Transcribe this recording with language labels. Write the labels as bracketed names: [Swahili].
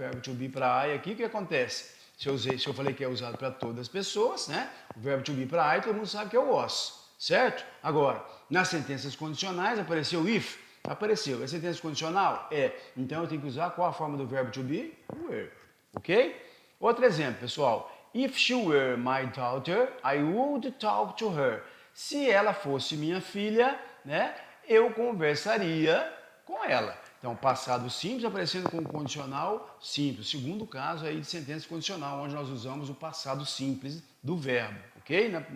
[Portuguese] O verbo to be para I aqui, o que acontece? Se eu falei que é usado para todas as pessoas, né? O verbo to be para I, todo mundo sabe que é o was, certo? Agora, nas sentenças condicionais, apareceu if? Apareceu. É sentença condicional? É. Então eu tenho que usar qual a forma do verbo to be? Were. Ok? Outro exemplo, pessoal. [English] If she were my daughter, I would talk to her. [Portuguese] Se ela fosse minha filha, né? Eu conversaria com ela. Então, passado simples aparecendo com condicional simples. Segundo caso aí de sentença condicional, onde nós usamos o passado simples do verbo, ok?